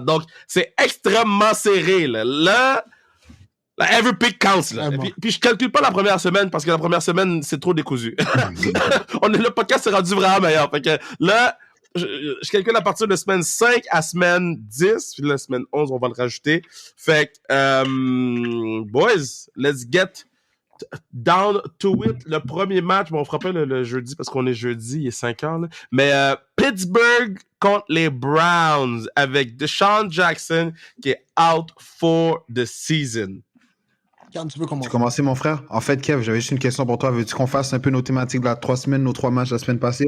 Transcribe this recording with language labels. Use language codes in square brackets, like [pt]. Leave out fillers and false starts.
[fr] Donc, c'est extrêmement serré, là. Là, [en] every pick counts, [fr] là. Puis je calcule pas la première semaine parce que la première semaine, c'est trop décousu. Le podcast s'est rendu vraiment meilleur. Fait que là, je calcule à partir de semaine 5 à semaine 10. Puis la semaine 11, on va le rajouter. Fait que, [en] boys, let's get down to it. [fr] Le premier match, bon, on fera pas le jeudi parce qu'on est jeudi, il est 5h, là. Mais Pittsburgh contre les Browns avec Deshaun Jackson qui est [en] out for the season. [fr] Quand tu veux commencer. Tu commences, mon frère? En fait, Kev, j'avais juste une question pour toi. Veux-tu qu'on fasse un peu nos thématiques de la 3 semaines, nos 3 matchs la semaine passée?